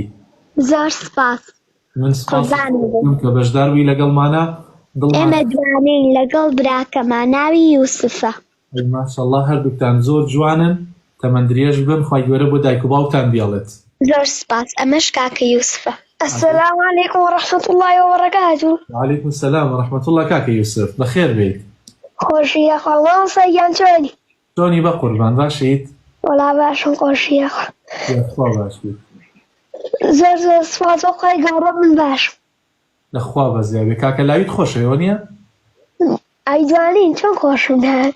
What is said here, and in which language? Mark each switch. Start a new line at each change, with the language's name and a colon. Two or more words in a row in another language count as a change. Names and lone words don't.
Central Kurdish: زۆر سپاس. من سپاس کە بەشدار بووی لەگەڵمانە. ئێمە دوانین لەگەڵ براکەمان ناوی یوسفە. ماشەڵڵا هەردووکتان زۆر جوانن، تەمەندرێژ بن، خوای گەورە بۆ دایک و باوکتان بێڵێت. زۆر سپاس. ئەمەش کاکە یوسفە.
Arabic: السلام عليكم ورحمة الله وبركاته. وعليكم السلام ورحمة الله كاكا يوسف،
Central Kurdish: بخير بيت. خۆشی یاخوا مامۆستایان چۆنی؟ چۆنی بە قوربان باشیت؟ وەڵا باشم خۆشی یاخوا. خوا باشیت. زۆر سپاس بۆ خوای گەورە من باشم. لەخوا بەزیابێ. کاکە لاویت خۆشەوە نییە؟ ئەیدوانین چۆن خۆشم دەهات؟